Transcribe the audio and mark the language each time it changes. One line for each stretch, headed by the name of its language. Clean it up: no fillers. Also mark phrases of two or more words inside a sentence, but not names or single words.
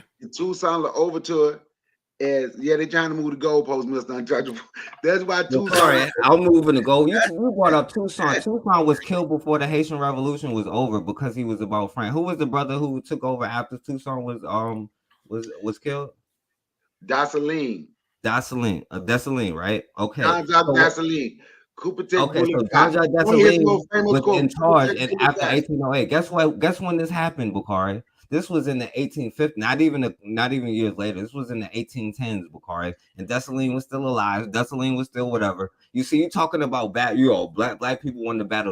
English: the Toussaint L'Ouverture as they're trying to move the goalpost, Mr. Untouchable. That's why Toussaint. Sorry, I'm moving to go. You brought up Toussaint. Toussaint was killed before the Haitian Revolution was over because he was about France. Who was the brother who took over after Toussaint was killed? Dessalines. Dessalines, right? Okay. Jean-Jacques Dessalines. Okay, so Jean-Jacques Dessalines was in charge and after 1808. Guess when this happened, Bakari? This was in the 1850s, not even years later. This was in the 1810s, Bakari, and Dessalines was still alive. Dessalines was still whatever. You see, you talking about black people won the battle.